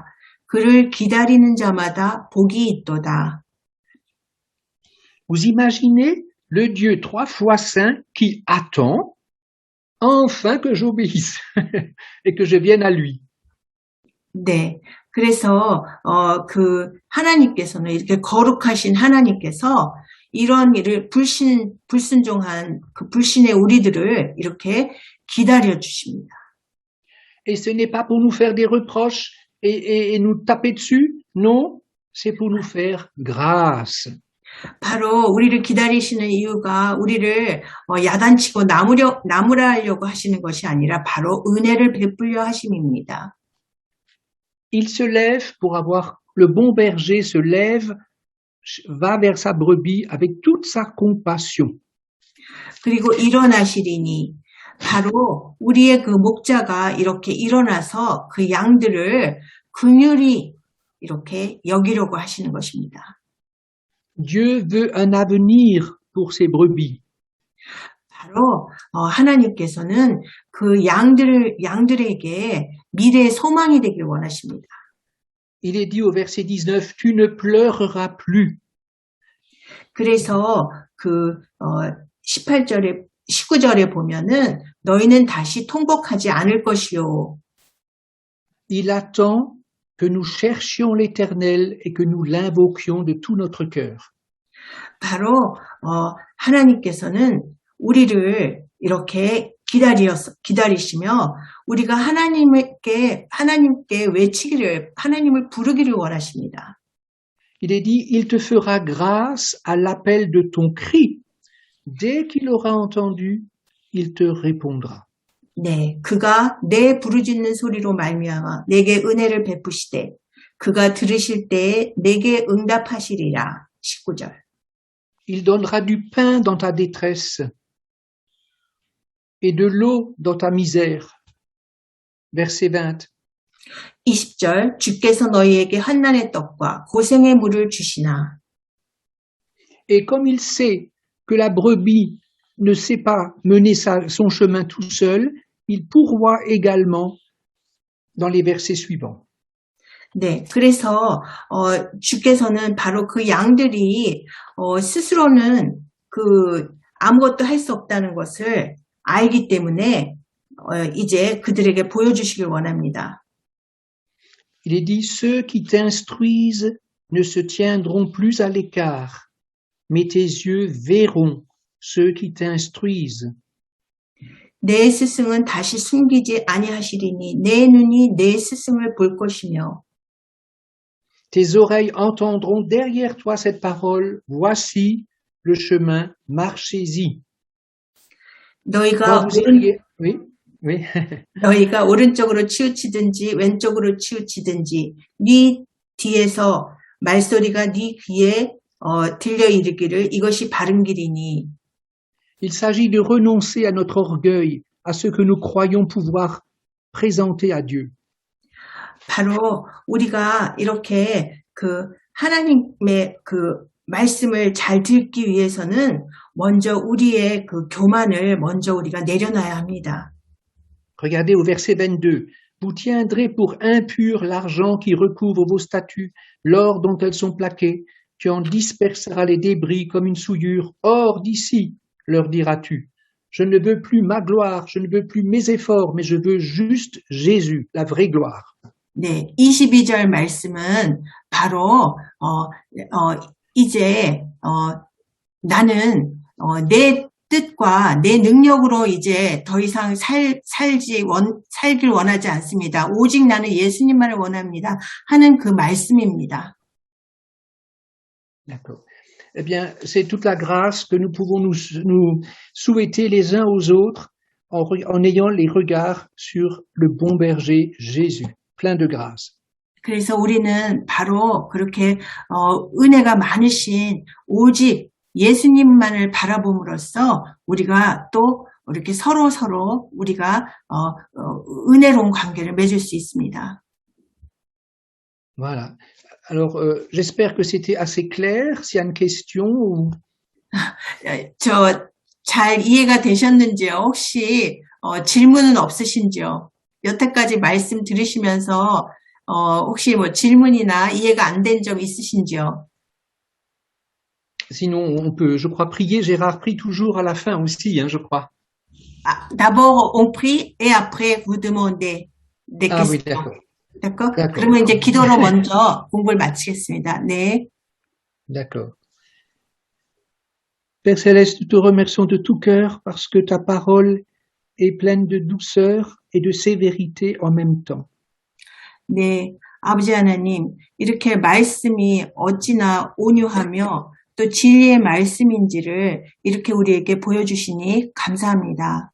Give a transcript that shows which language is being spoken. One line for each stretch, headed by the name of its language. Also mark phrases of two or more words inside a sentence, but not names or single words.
Korean: 그를 기다리는 자마다 복이 있도다.
French: Vous imaginez le Dieu 3 fois saint qui attend enfin que j'obéisse et que je vienne à lui.
Korean: 네. 그래서, 하나님께서는 이렇게 거룩하신 하나님께서 이런 일을 불순종한 그 불신의 우리들을 이렇게 기다려 주십니다.
French: Et ce n'est pas pour nous faire des reproches et nous taper dessus. Non, c'est pour nous faire grâce.
Korean: 바로 우리를 기다리시는 이유가 우리를 야단치고 나무라려고 하시는 것이 아니라 바로 은혜를 베풀려 하심입니다.
French: Il se lève pour avoir, le bon berger se lève, va vers sa brebis avec toute sa compassion.
Korean: 그리고 일어나시리니 바로 우리의 그 목자가 이렇게 일어나서 그 양들을 긍휼히 이렇게 여기려고 하시는 것입니다.
French: Dieu veut un avenir pour ses brebis.
Korean: 바로 하나님께서는 그 양들에게 미래의 소망이 되길 원하십니다.
French: Il est dit au verset 19, tu ne pleureras plus.
Korean: 그래서 19절에 보면은 너희는 다시 통곡하지 않을 것이요.
French: Il attend que nous cherchions l'Éternel et que nous l'invoquions de tout notre cœur.
Korean: 바로 하나님께서는 우리를 이렇게 기다리시며 우리가 하나님께 하나님을 부르기를 원하십니다.
French: Il est dit, il te fera grâce à l'appel de ton cri. Dès qu'il aura entendu, il te répondra.
Korean: 네, 그가 내 부르짖는 소리로 말미암아 내게 은혜를 베푸시되 그가 들으실 때에 내게 응답하시리라. 19절.
French: Il donnera du pain dans ta détresse et de l'eau dans ta misère. Verset 20.
Korean: 20절. 주께서 너희에게 환난의 떡과 고생의 물을 주시나.
French: Et comme il sait que la brebis ne sait pas mener son chemin tout seul, il pourvoit également dans les versets suivants.
Korean: 네, 그래서 주께서는 바로 그 양들이 스스로는 아무것도 할 수 없다는 것을 알기 때문에 이제 그들에게 보여주시길 원합니다.
French: il est dit, ceux qui t'instruisent ne se tiendront plus à l'écart, mais tes yeux verront ceux qui t'instruisent.
Korean: 내 스승은 다시 숨기지 아니하시리니 내 눈이 내 스승을 볼 것이며
French: Tes oreilles entendront derrière toi cette parole, voici le chemin, marchez-y.
Korean: 너희가
French: Quand vous iriez, oui, oui.
Korean: 너희가 오른쪽으로 치우치든지 왼쪽으로 치우치든지 네 뒤에서 말소리가 네 귀에 들려 이르기를 이것이 바른 길이니
French: Il s'agit de renoncer à notre orgueil, à ce que nous croyons pouvoir présenter à Dieu.
Korean: 바로 우리가 이렇게 하나님의 말씀을 잘 듣기 위해서는 먼저 우리의 교만을 먼저 우리가 내려놔야 합니다.
French: Regardez au verset 22. Vous tiendrez pour impur l'argent qui recouvre vos statues, l'or dont elles sont plaquées. Tu en disperseras les débris comme une souillure. Hors d'ici, leur diras-tu. Je ne veux plus ma gloire, je ne veux plus mes efforts, mais je veux juste Jésus, la vraie gloire.
Korean: 네, 22절 말씀은 바로 이제 나는 내 뜻과 내 능력으로 이제 더 이상 살길 원하지 않습니다. 오직 나는 예수님만을 원합니다. 하는 그 말씀입니다.
French: D'accord. Eh bien, c'est toute la grâce que nous pouvons nous souhaiter les uns aux autres en ayant les regards sur le bon berger Jésus, plein de grâce.
Korean: 그래서 우리는 바로 그렇게 은혜가 많으신 오직 예수님만을 바라봄으로써 우리가 또 이렇게 서로 우리가 은혜로운 관계를 맺을 수 있습니다.
French: Voilà. Alors, j'espère que c'était assez clair. S'il y a une question ou...
Korean: 잘 이해가 되셨는지요? 혹시 질문은 없으신지요? 여태까지 말씀 들으시면서 혹시 뭐 질문이나 이해가 안 된 점 있으신지요?
French: Sinon, on peut, je crois, prier. Gérard prie toujours à la fin aussi, hein, je crois. D'abord, on prie et après, vous demandez des questions. Oui, d'accord. d'accord?
Korean: 그러면 이제 기도로 먼저 공부를 마치겠습니다. 네.
French: D'accord. Père Céleste, nous te remercions de tout cœur parce que ta parole est pleine de douceur et de sévérité en même temps.
Korean: 네, 아버지 하나님, 이렇게 말씀이 어찌나 온유하며 또 진리의 말씀인지를 이렇게 우리에게 보여주시니 감사합니다.